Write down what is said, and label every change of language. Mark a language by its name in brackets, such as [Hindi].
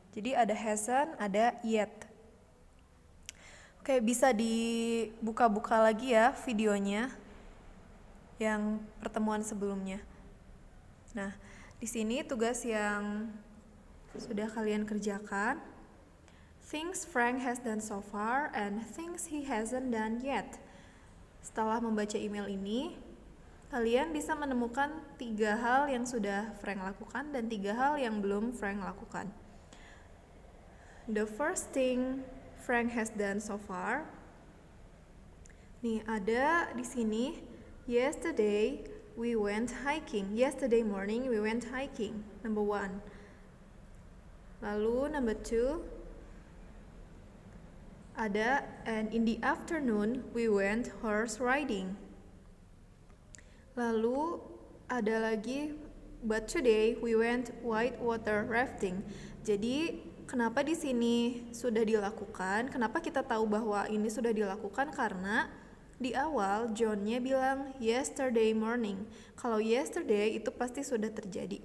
[Indonesian] Jadi ada hasn't, ada yet. Oke, bisa dibuka-buka lagi ya videonya yang pertemuan sebelumnya. Nah, di sini tugas yang sudah kalian kerjakan. [English] Things Frank has done so far and things he hasn't done yet. [Indonesian] Setelah membaca email ini, kalian bisa menemukan 3 hal yang sudah Frank lakukan dan 3 hal yang belum Frank lakukan. [English] The first thing Frank has done so far. [Indonesian] Nih, ada di sini. [English] Yesterday we went hiking. Yesterday morning we went hiking. Number 1. Lalu number 2. Ada and in the afternoon we went horse riding. [Indonesian] Lalu ada lagi, [English] but today we went whitewater rafting. [Indonesian] Jadi kenapa di sini sudah dilakukan? Kenapa kita tahu bahwa ini sudah dilakukan? Karena di awal John-nya bilang [English] yesterday morning. [Indonesian] Kalau yesterday itu pasti sudah terjadi.